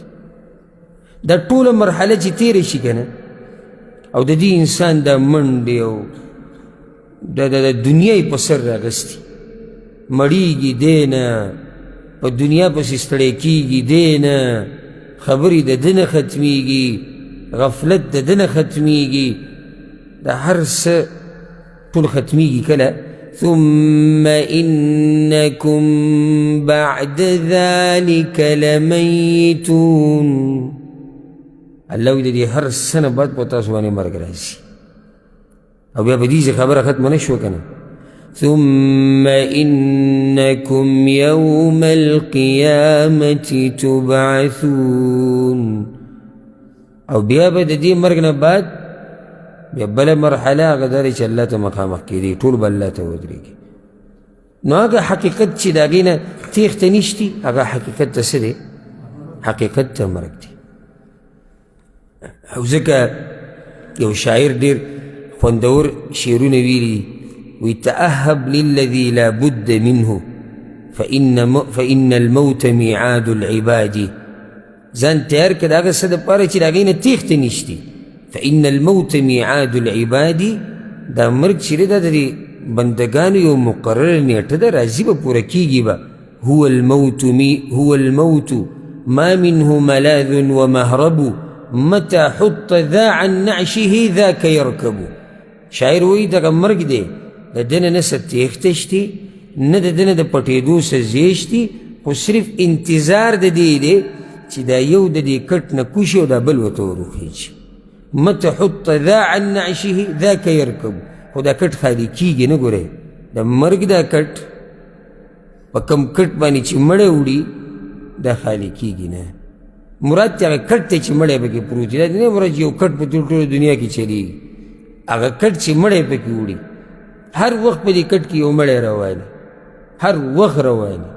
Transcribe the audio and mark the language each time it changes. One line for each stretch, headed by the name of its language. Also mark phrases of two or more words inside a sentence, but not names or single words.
Pashto: دا ټوله مرحله چې تېره شي که نه، او د دې انسان دا منډې او د دنیا یې په سر راغستي، مړیږي دی نه، په دنیا پسې ستړی کېږي دی نه، خبرې د ده نه ختمیږي، غفلت د ده نه ختمیږي، دا هر څه ټول ختمیږي.
Arabic: کله ثم انکم بعد ذلك لمیتون.
Pashto: الله وی د دې هر څه نه بعد په تاسو باندې مرګ راځي. او بیا به دې خبره ختمه نه شوه که نه.
Arabic: ثم انکم یوم القیامة تبعثون.
Pashto: او بیا به د دې مرګ نه بعد بیا بله مرحله هغه دا دی چې الله ته مخامخ کېدی، ټول به الله ته ودرېږي. نو هغه حقیقت چې د هغې نه تېښته نشتي، هغه حقیقت ته څه دی؟ حقیقت ته مرګ دی. او ځکه یو شاعر ډېر خوندور شعرونه ویلي، وی
Arabic: تأهب للذي لا بد منه فإن الموت میعاد العباد.
Pashto: ځان تیار کړه د هغه څه دپاره چې د هغې نه تېښته نشتي.
Arabic: فإن الموت میعاد العباد.
Pashto: دا مرګ چې دی دا د بندګانو یو مقرره نیټه ده، راځي به پوره کېږي به.
Arabic: هو الموت ما منه ملاذ ومهرب متى حط ذا عن نعشه ذاك يركب.
Pashto: شاعر وایي دغه مرګ دی، د ده نه څه تېښته شتي، نه د ده نه د پټېدو څه ځای شتي، خو صرف انتظار د دې دی چې دا یو د دې کټ نه کوشي او دا بل ورته وروخیږي.
Arabic: متى حط ذا عن نعشه ذاك يركب.
Pashto: خو دا کټ خالي کېږي نه. ګورئ د مرګ دا کټ په کوم کټ باندې چې مړی وړي دا خالي کېږي نه. مراد چې هغه کټ دی چې مړی پکې پروت دی، دا نه مراد چې یو کټ په ټوله دنیا کې چلېږي. هغه کټ چې مړی پکې وړي، هر وخت په دې کټ کې یو مړی روان دی، هر وخت روان دی.